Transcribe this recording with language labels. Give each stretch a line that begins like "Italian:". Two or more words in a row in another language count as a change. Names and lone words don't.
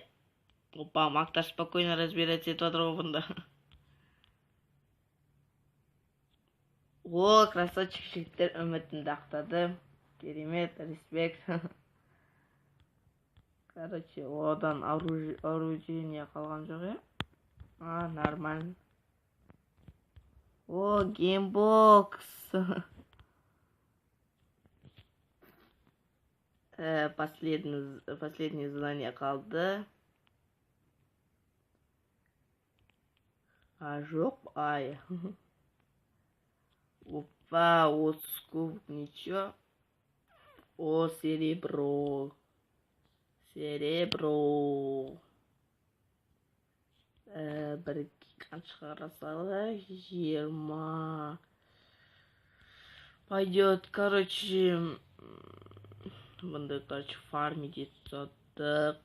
Kazakh: Опа, Мактар
Russian: спокойно разбирать
Kazakh: етіп отыр бұнда. О, красавчик жігіттер үмітімді ақтады. Керемет, респект. Короче, одан оружие қалған жоқ, е?
Russian: Нормально. О, геймбокс. Последнее задание
Kazakh: қалды. Жоқ, ай.
Russian: Опа, 30 кубок, ничего. О, серебро.
Kazakh: Бір гигант шығара салайық.
Russian: 20. Пойдет, короче.
Kazakh: Бұнда, короче, фармить етсадық.